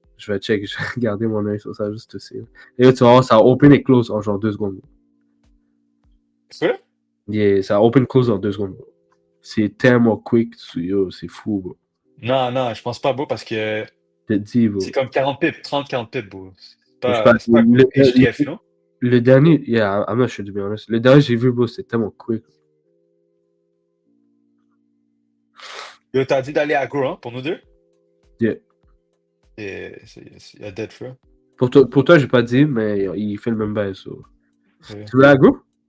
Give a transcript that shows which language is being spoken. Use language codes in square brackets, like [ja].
[fr] je vais check, je vais garder mon œil sur ça juste aussi. Et là, tu vas voir, ça open et close en genre 2 secondes. C'est vrai? Yeah, ça open close en 2 secondes. Bro. C'est tellement quick, yo, c'est fou, bro. Non, je pense pas, bro, parce que Je te dis, bro. c'est comme 40 pips, 30-40 pips, bro. Je sais pas, C'est pas comme HTF, non? le dernier, [en] yeah, I'm not sure to be honest. [fr] Le dernier que j'ai vu, bro, c'était tellement quick. Yo, t'as dit d'aller agro, hein, pour nous deux? Yeah. Et il y a dead, frère. Pour toi, j'ai pas dit, mais il fait le même bail, so. Yeah. Tu veux agro?